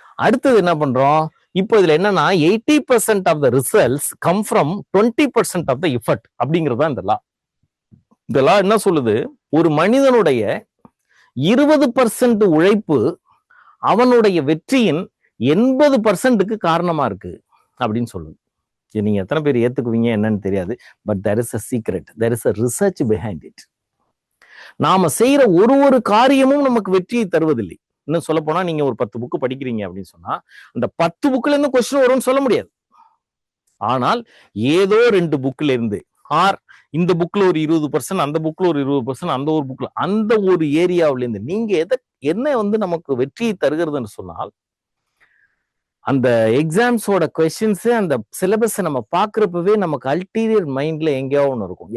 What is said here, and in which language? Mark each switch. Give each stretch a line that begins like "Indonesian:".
Tamil: அடுத்தது என்ன பண்றோம், இப்போ இதுல என்னன்னா
English: 80% of the results come from 20% of the effort
Tamil: அப்படிங்கிறது தான் இந்த லா. இந்த லா என்ன சொல்லுது, ஒரு மனிதனுடைய 20% உழைப்பு அவனுடைய வெற்றியின் 80%க்கு காரணமா இருக்கு அப்படின்னு சொல்லுது. நீங்க எத்தனை பேர் ஏத்துக்குவீங்க என்னன்னு தெரியாது.
English: But there is a secret, there is a research behind it.
Tamil: நாம செய்யற ஒரு காரியமும் நமக்கு வெற்றியை தருவதில்லை. இன்னும் சொல்ல போனா, நீங்க ஒரு 10 புக்கு படிக்கிறீங்க அப்படின்னு சொன்னா அந்த 10 புக்ல இருந்து கொஸ்டின் வரும்னு சொல்ல முடியாது. ஆனால் ஏதோ 2 புக்ல இருந்து, ஆர் இந்த புக்ல ஒரு 20%, அந்த புக்ல ஒரு 20%, அந்த ஒரு புக்ல அந்த ஒரு ஏரியாவில இருந்து நீங்க என்ன நமக்கு வெற்றியை தருகிறதுன்னு சொன்னால், அந்த எக்ஸாம்ஸோட கொஸ்டின்ஸ், அந்த சிலபஸ் நம்ம பாக்குறப்பவே நமக்கு அல்டீரியர் மைண்ட்ல எங்கேயோ ஒண்ணு இருக்கும்.